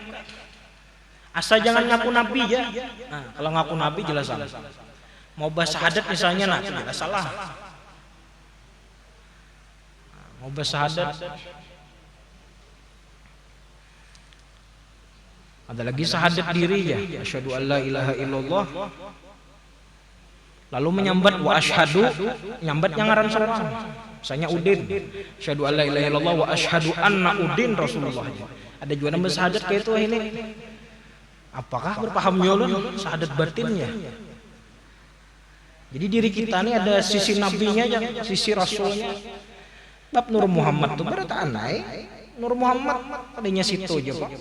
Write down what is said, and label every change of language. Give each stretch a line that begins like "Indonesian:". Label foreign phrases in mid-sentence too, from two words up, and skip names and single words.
Indonesian: Asal jangan ngaku nabi ya. Nah, kalau ngaku nabi jelas salah. Mau bahas syahadat misalnya nah jelas salah. Mau bahas syahadat ada lagi syahadat diri ya,
Arabic: asyhadu alla ilaha illallah.
Banjar: Lalu menyambat wa asyhadu, nyambatnya ngaran seorang.
Indonesian: Misalnya Udin,
Arabic: asyhadu alla ilaha illallah wa asyhadu
Indonesian: anna Udin
Arabic: Rasulullah.
Banjar: Ada juga nama syahadat kayak itu ini. Apakah berpaham nyolon syahadat batinnya? Jadi diri kita ini ada sisi nabinya aja, sisi rasulnya. Bab Nur Muhammad itu berarti anai. Nur Muhammad adanya situ aja Pak.